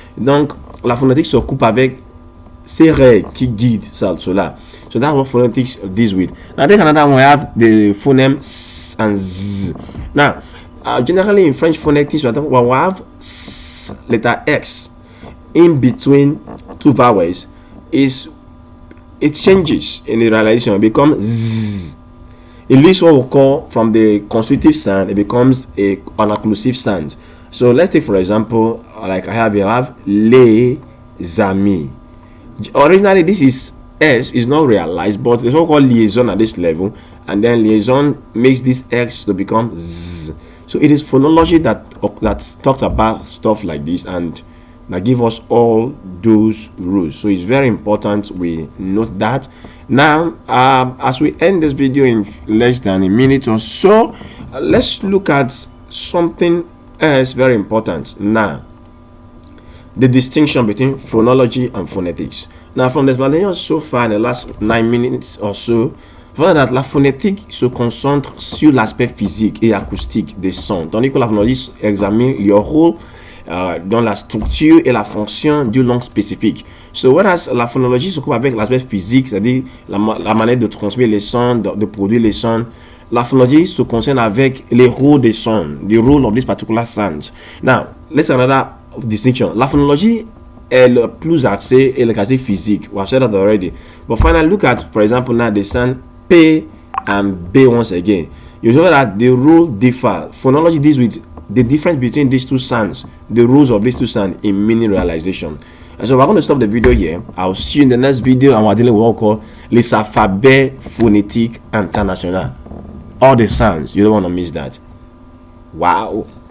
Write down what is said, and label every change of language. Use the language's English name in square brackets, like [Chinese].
[French] Donc, la phonétique s'occupe avec ces règles qui guident cela. [English] So that's what phonetics deals with. Now, there's another one. We have the phoneme S and Z. Now, generally in French phonetics, we have S, letter X, in between two vowels. It changes in the realization. It becomes Z. It leaves what we call from the constitutive sound. It becomes an occlusive sound. So let's take, for example, like I have les amis. Originally, this is S is not realized, but it's what we call liaison at this level, and then liaison makes this X to become Z. So it is phonology that talks about stuff like this and that give us all those rules. So it's very important we note that. Now, as we end this video in less than a minute or so, let's look at something else very important. Now, the distinction between phonology and phonetics. Now, from the explanation so far in the last 9 minutes or so, [French] voilà que la phonétique se concentre sur l'aspect physique et acoustique des sons, tandis que la phonologie examine leur rôle dans la structure et la fonction d'une langue spécifique. [English] So, whereas [French] la phonologie s'occupe avec l'aspect physique, c'est-à-dire la manière de transmettre les sons, de produire les sons, la phonologie se concerne avec les rôles des sons, [English] the role of these particular sounds. Now, let's another distinction. [French] La phonologie est le plus axée et le quasi physique. [English] We have said that already. But finally, look at, for example, now the sound P and B once again. You know that the rule differ. Phonology deals with the difference between these two sounds, the rules of these two sounds in meaning realization. And so we're going to stop the video here. I'll see you in the next video, and we're dealing with what we call [French] les alphabets phonétiques internationaux. [English] All the sounds. You don't want to miss that. Wow.